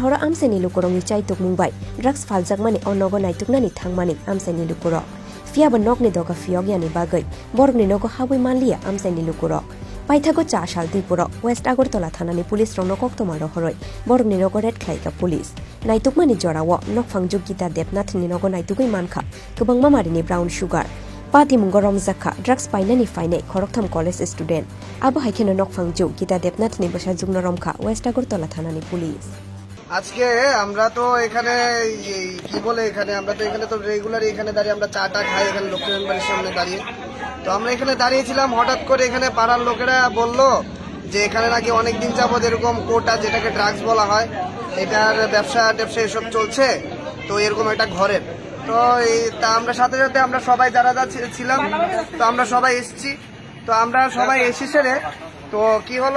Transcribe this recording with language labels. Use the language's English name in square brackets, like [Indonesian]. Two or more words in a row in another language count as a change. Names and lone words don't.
[Kok Borok] hora amsani lukorongni chaitok mumbai drugs phaljakmani onogo naituknani thangmani amsani lukoro Fiaba nokni doga fiogyani bagai borgni nogo habui manlia amsani lukoro Paithago Chasalo Tripura West Agartala Thanani Police rong nokoktomar horoi borgni nogo red khlaika police Naitukmani jorawo nokfang jugita depnathni nogo naitugui mankha kubangma marini [English] brown sugar [Kok Borok] Pati mungo Romkha drugs painani faine Koroktam [English] College student [Kok Borok] Abu Haikena nokfang jugita depnathni basha jugna Romkha West Agartala Thanani Police [Bangla] আজকে আমরা তো এখানে কি বলে এখানে আমরা তো এখানে তো রেগুলার এখানে দাঁড়িয়ে আমরা চাটা খাই এখানে লোকের বাড়ির সামনে দাঁড়িয়ে তো আমরা এখানে দাঁড়িয়েছিলাম হঠাৎ করে এখানে পাড়ার লোকেরা বলল যে এখানে নাকি অনেক দিন যাবত এরকম কোটা যেটাকে ড্রাগস বলা হয় এটার ব্যবসা এসব চলছে তো এরকম একটা ঘরের তো তা আমরা সাথে সাথে আমরা সবাই যারা ছিলাম তো আমরা সবাই এসেছি তো আমরা সবাই এসেছে তো কি হলো